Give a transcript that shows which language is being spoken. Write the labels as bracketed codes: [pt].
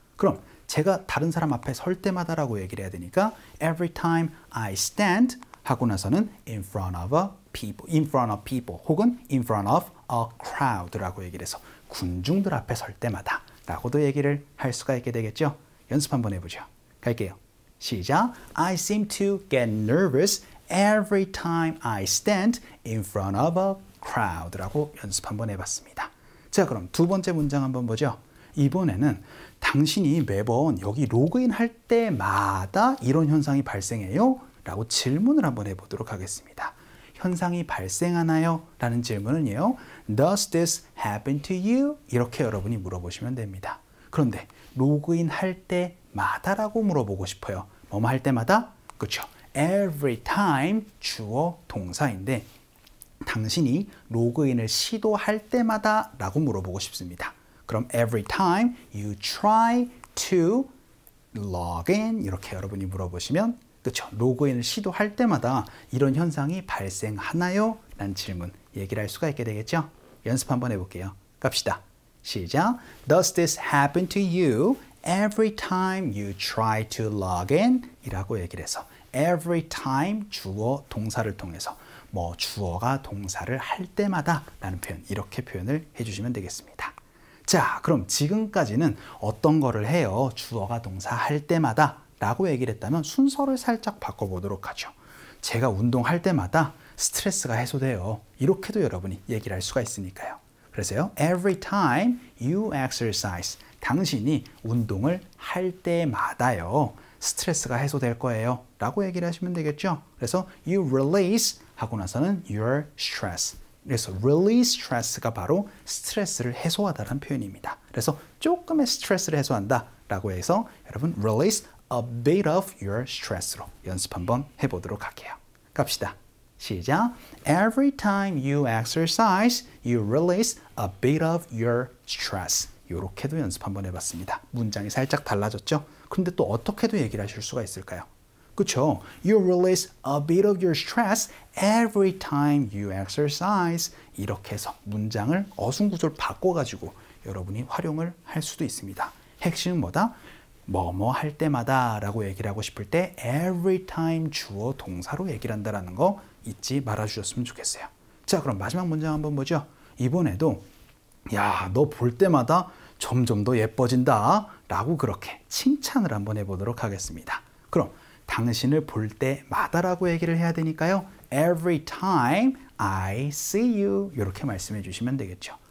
[ko] 그럼 제가 다른 사람 앞에 설 때마다 라고 얘기를 해야 되니까 [en] Every time I stand [ko] 하고 나서는 [en] in front of people [ko] 혹은 [en] in front of a crowd [ko] 라고 얘기를 해서 군중들 앞에 설 때마다 라고도 얘기를 할 수가 있게 되겠죠. 연습 한번 해보죠. 갈게요. 시작. [en] I seem to get nervous every time I stand in front of a crowd라고 [ko] 연습 한번 해봤습니다. 자, 그럼 두 번째 문장 한번 보죠. 이번에는 당신이 매번 여기 로그인 할 때마다 이런 현상이 발생해요? 라고 질문을 한번 해보도록 하겠습니다. 현상이 발생하나요? 라는 질문은요. [en] Does this happen to you? [ko] 이렇게 여러분이 물어보시면 됩니다. 그런데 로그인 할 때마다라고 물어보고 싶어요. 뭐뭐 할 때마다? 그렇죠. Every time 주어 동사인데 당신이 로그인을 시도할 때마다 라고 물어보고 싶습니다. 그럼 [en] every time you try to log in [ko] 이렇게 여러분이 물어보시면 그렇죠. 로그인을 시도할 때마다 이런 현상이 발생하나요? 라는 질문 얘기를 할 수가 있게 되겠죠. 연습 한번 해볼게요. 갑시다. 시작. [en] Does this happen to you every time you try to log in? [ko] 이라고 얘기를 해서 every time 주어 동사를 통해서 뭐 주어가 동사를 할 때마다 라는 표현 이렇게 표현을 해주시면 되겠습니다. 자, 그럼 지금까지는 어떤 거를 해요? 주어가 동사 할 때마다 라고 얘기를 했다면 순서를 살짝 바꿔보도록 하죠. 제가 운동할 때마다 스트레스가 해소돼요. 이렇게도 여러분이 얘기를 할 수가 있으니까요. 그래서요. [en] Every time you exercise. [ko] 당신이 운동을 할 때마다요. 스트레스가 해소될 거예요. 라고 얘기를 하시면 되겠죠. 그래서 [en] you release [ko] 하고 나서는 [en] your stress. [ko] 그래서 release stress가 바로 스트레스를 해소하다라는 표현입니다. 그래서 조금의 스트레스를 해소한다 라고 해서 여러분 [en] release a bit of your stress [ko] 로 연습 한번 해보도록 할게요. 갑시다. 시작. [en] Every time you exercise, you release a bit of your stress. [ko] 이렇게도 연습 한번 해봤습니다. 문장이 살짝 달라졌죠? 근데 또 어떻게도 얘기를 하실 수가 있을까요? 그쵸? [en] You release a bit of your stress every time you exercise. [ko] 이렇게 해서 문장을 어순구조를 바꿔가지고 여러분이 활용을 할 수도 있습니다. 핵심은 뭐다? 뭐뭐 할 때마다 라고 얘기를 하고 싶을 때 every time 주어 동사로 얘기를 한다는 거 잊지 말아주셨으면 좋겠어요. 자, 그럼 마지막 문장 한번 보죠. 이번에도 야, 너 볼 때마다 점점 더 예뻐진다 라고 그렇게 칭찬을 한번 해보도록 하겠습니다. 그럼 당신을 볼 때마다 라고 얘기를 해야 되니까요. [en] Every time I see you [ko] 이렇게 말씀해 주시면 되겠죠.